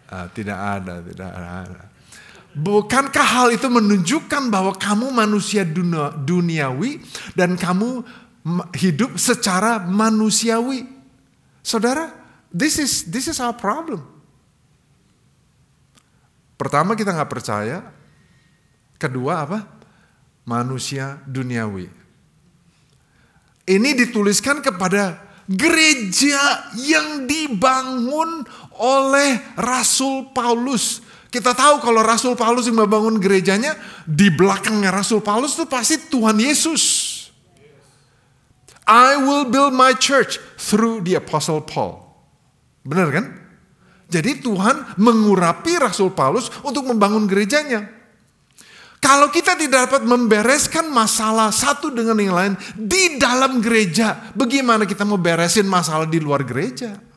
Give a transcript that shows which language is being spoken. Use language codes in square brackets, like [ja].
[id] Tidak ada, tidak ada. Bukankah hal itu menunjukkan bahwa kamu manusia duniawi dan kamu hidup secara manusiawi? [en] Saudara, this is our problem. [id] Pertama, kita nggak percaya. Kedua apa? Manusia duniawi. Ini dituliskan kepada gereja yang dibangun oleh Rasul Paulus. Kita tahu kalau Rasul Paulus yang membangun gerejanya, di belakangnya Rasul Paulus itu pasti Tuhan Yesus. [en] I will build my church through the Apostle Paul. [id] Benar kan? Jadi Tuhan mengurapi Rasul Paulus untuk membangun gerejanya. Kalau kita tidak dapat membereskan masalah satu dengan yang lain di dalam gereja, bagaimana kita mau beresin masalah di luar gereja?